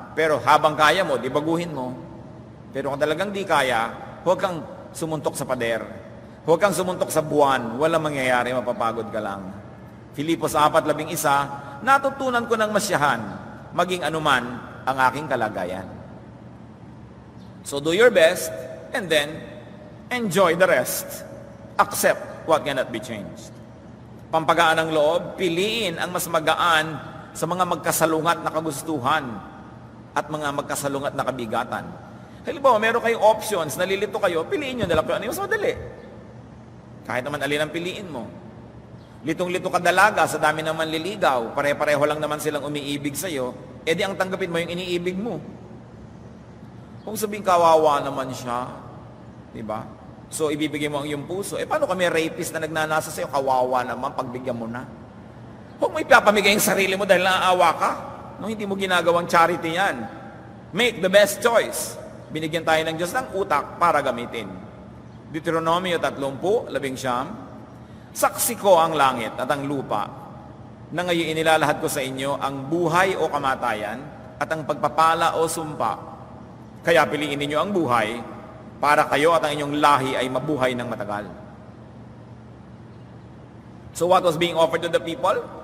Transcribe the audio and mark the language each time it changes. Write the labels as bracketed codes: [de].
[tl] Pero habang kaya mo, di baguhin mo. Pero kung talagang di kaya, huwag kang sumuntok sa pader. Huwag kang sumuntok sa buwan. Walang mangyayari, mapapagod ka lang. Filipos 4:11, natutunan ko ng masyahan, maging anuman ang aking kalagayan. [en] So do your best, and then enjoy the rest. Accept what cannot be changed. [tl] Pampagaan ng loob, piliin ang mas magaan sa mga magkasalungat na kagustuhan at mga magkasalungat na kabigatan. Halimbawa, meron kayong options, nalilito kayo, piliin nyo na lang. Ano yung mas madali? Kahit naman alin ang piliin mo. Litong-lito ka dalaga, sa dami naman liligaw, pare-pareho lang naman silang umiibig sa'yo, di ang tanggapin mo yung iniibig mo. Kung sabihin kawawa naman siya, diba? So, ibibigay mo ang iyong puso. Paano kami rapist na nagnanasa sa'yo? Kawawa naman, pagbigyan mo na. Huwag mo ipapamigay ang sarili mo dahil naaawa ka. No, hindi mo ginagawang charity yan. [en] Make the best choice. [tl] Binigyan tayo ng Diyos ng utak para gamitin. Deuteronomio 30:11, saksi ko ang langit at ang lupa na ngayon inilalahad ko sa inyo ang buhay o kamatayan at ang pagpapala o sumpa. Kaya piliin ninyo ang buhay para kayo at ang inyong lahi ay mabuhay ng matagal. [en] So what was being offered to the people?